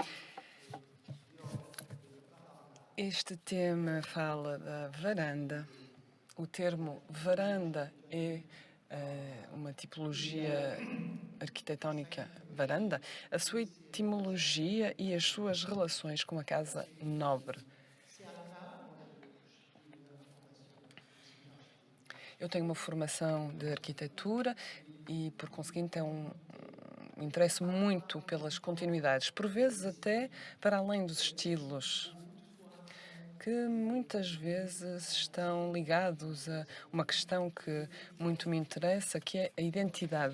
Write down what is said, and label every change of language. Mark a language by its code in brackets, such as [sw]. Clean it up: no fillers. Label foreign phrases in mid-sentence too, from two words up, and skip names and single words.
[pt] Este tema fala da varanda. O termo varanda é uma tipologia arquitetónica varanda, a sua etimologia e as suas relações com a casa nobre. [fr] C'est à la base, moi j'ai eu une formation aussi d'architecture. [pt] Eu tenho uma formação de arquitetura e, por conseguinte, é interesso muito pelas continuidades, por vezes até para além dos estilos, que muitas vezes estão ligados a uma questão que muito me interessa, que é a identidade.